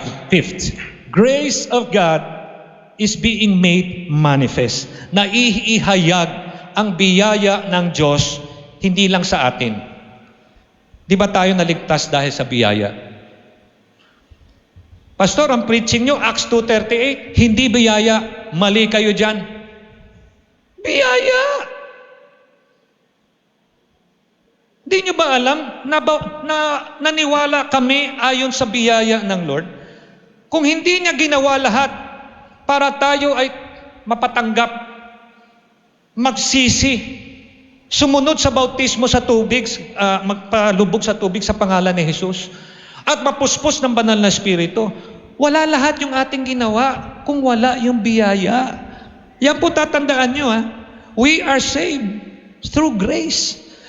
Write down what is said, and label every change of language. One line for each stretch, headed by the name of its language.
English: Fifth, grace of God is being made manifest.
Filipino: Naiihayag ang biyaya ng Diyos hindi lang sa atin. Di ba tayo naligtas dahil sa biyaya? Pastor, ang preaching nyo, Acts 2:38, hindi biyaya, mali kayo dyan. Biyaya! Di nyo ba alam na naniwala kami ayon sa biyaya ng Lord? Kung hindi niya ginawa lahat para tayo ay mapatanggap, magsisi, sumunod sa bautismo sa tubig, magpalubog sa tubig sa pangalan ni Jesus, at mapuspos ng banal na Espiritu, wala lahat yung ating ginawa kung wala yung biyaya. Yan po tatandaan nyo,
English: we are saved through grace.